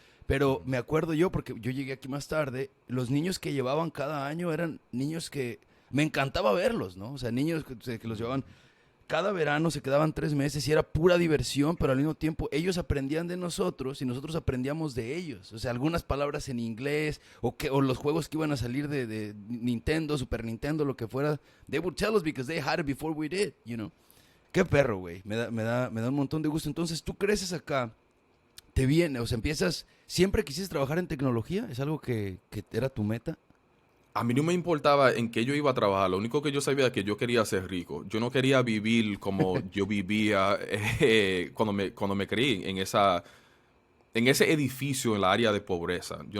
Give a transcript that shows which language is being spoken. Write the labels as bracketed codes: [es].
[es] Pero me acuerdo yo, porque yo llegué aquí más tarde, los niños que llevaban cada año eran niños que me encantaba verlos, ¿no? O sea, niños que los llevaban cada verano, se quedaban 3 meses y era pura diversión, pero al mismo tiempo ellos aprendían de nosotros y nosotros aprendíamos de ellos. O sea, algunas palabras en inglés o los juegos que iban a salir de Nintendo, Super Nintendo, lo que fuera. [en] They would tell us because they had it before we did, you know. [es] Qué perro, güey. Me da un montón de gusto. Entonces, tú creces acá, te viene, o sea, siempre quisiste trabajar en tecnología, es algo que era tu meta. A mí no me importaba en qué yo iba a trabajar, lo único que yo sabía es que yo quería ser rico. Yo no quería vivir como yo vivía cuando me creí en ese edificio en la área de pobreza.